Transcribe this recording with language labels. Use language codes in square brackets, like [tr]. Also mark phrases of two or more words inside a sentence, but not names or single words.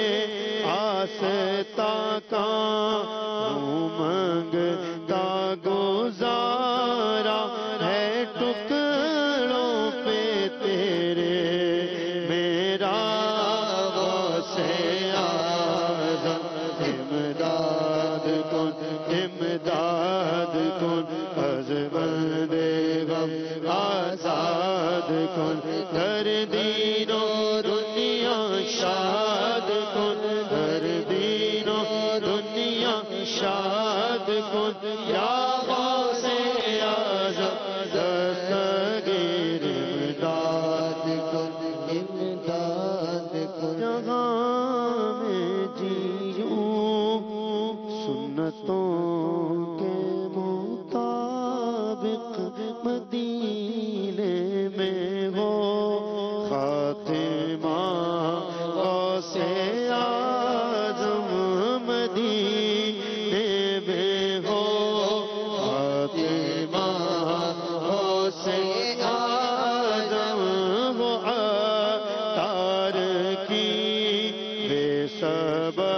[ur] آستا کا منگتا گزارا ہے ٹکڑوں پہ تیرے میرا غوث اعظم [fa] امداد کن امداد کن از بند غم آزاد کن در دین و دنیا شاد کن در دین و دنیا شاد کن یا غوث اعظم دستگیر امداد کن امداد کن [ur] جہاں میں جیوں سنتوں کے مطابق مدینے میں ہو خاتمہ غوث اعظم مدینے میں ہو خاتمہ غوث اعظم وہ عطار کی بے سبب